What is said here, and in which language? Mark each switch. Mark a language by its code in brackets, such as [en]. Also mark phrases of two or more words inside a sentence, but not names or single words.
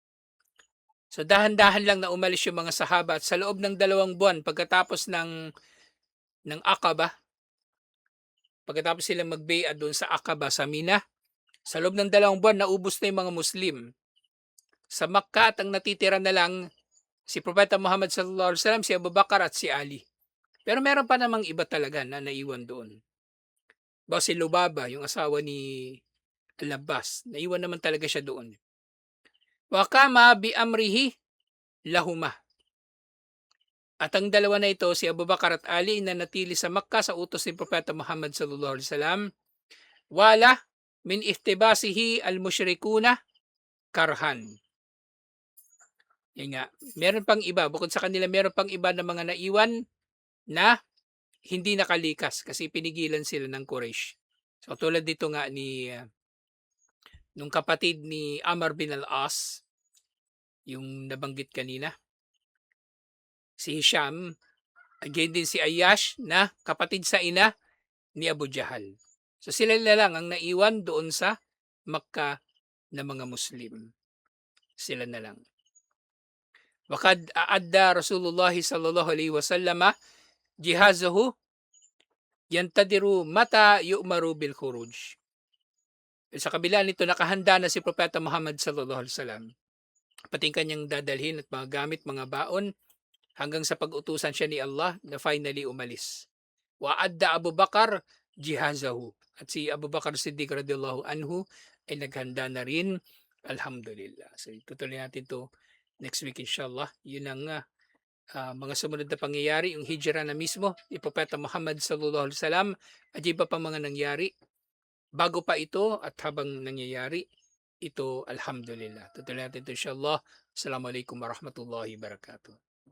[tl] So dahan-dahan lang na umalis yung mga sahaba at sa loob ng 2 buwan pagkatapos ng Aqaba, pagkatapos silang magbay'ah doon sa Aqaba sa Mina, sa loob ng 2 buwan naubos na yung mga Muslim. Sa Makkah at ang natitira na lang si Propeta Muhammad [ar] صلى الله عليه وسلم, [tl] si Abu Bakar at si Ali. Pero meron pa namang iba talaga na naiwan doon. Ba si Lubaba, yung asawa ni Al-Abbas, naiwan naman talaga siya doon. [ar] وأقاما بأمره لهما. [tl] At ang dalawa na ito, si Abu Bakar at Ali, na natili sa Makkah sa utos ni Propeta Muhammad [ar] صلى الله عليه وسلم. وإلا من احتبسه المشركون كرها. [tl] Yan nga, meron pang iba, bukod sa kanila meron pang iba na mga naiwan na hindi nakalikas kasi pinigilan sila ng Quraysh. So tulad dito nga ni nung kapatid ni Amr bin al-As, yung nabanggit kanina, si Hisham, again din si Ayyash na kapatid sa ina ni Abu Jahal. So sila na lang ang naiwan doon sa Makkah na mga Muslim. Sila na lang. [ar] وقد أعد رسول الله صلى الله عليه وسلم جهازه ينتظر متى يؤمر بالخروج. [tl] Sa kabila nito, nakahanda na si Propeta Muhammad [ar] صلى الله عليه وسلم. [tl] Pati kanyang dadalhin at mga gamit, mga baon, hanggang sa pag-utusan siya ni Allah na finally umalis. [ar] وأعد أبو بكر جهازه. [tl] At si Abu Bakar Siddiq [ar] رضي الله عنه [tl] ay naghanda na rin. Alhamdulillah. So tutuloy natin to next week inshallah. Yun ang mga sumunod na pangyayari, yung hijra na mismo ni Propeta Muhammad [ar] صلى الله عليه وسلم [tl] at iba pa mga nangyari. Bago pa ito at habang nangyayari ito, alhamdulillah. Tutuloy natin ito inshallah. [ar] السلام عليكم ورحمة الله وبركاته.